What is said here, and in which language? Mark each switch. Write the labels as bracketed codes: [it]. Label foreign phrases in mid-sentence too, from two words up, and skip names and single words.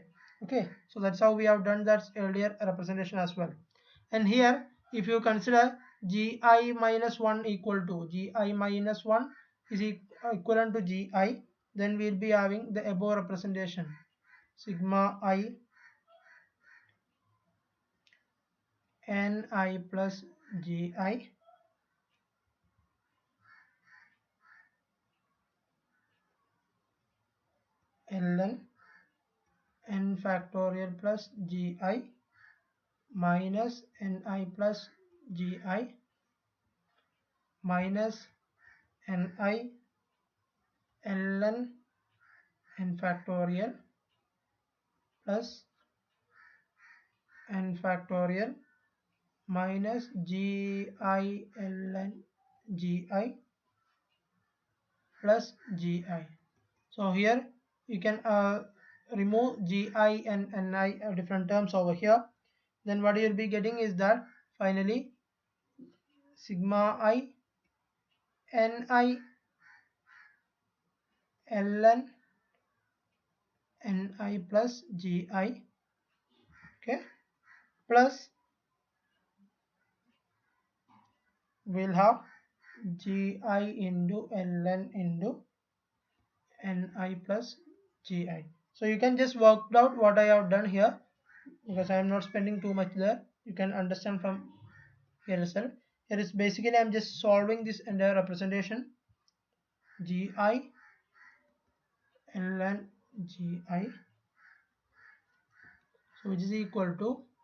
[en] Okay, so that's how we have done that earlier representation as well. And here if you consider gi minus 1 equal to, gi minus 1 is equivalent to gi, then we'll be having the above representation, sigma I ni plus gi ln n factorial plus gi minus ni plus gi minus ni ln n factorial plus n factorial minus gi ln gi plus gi. So here you can remove gi and ni different terms over here, then what you'll be getting is that finally sigma I ni ln ni plus gi, okay, plus we'll have gi into ln into ni plus gi. So you can just work out what I have done here, because I am not spending too much there, you can understand from here itself. Here is basically I am just solving this entire representation, gi ln gi, so which is equal to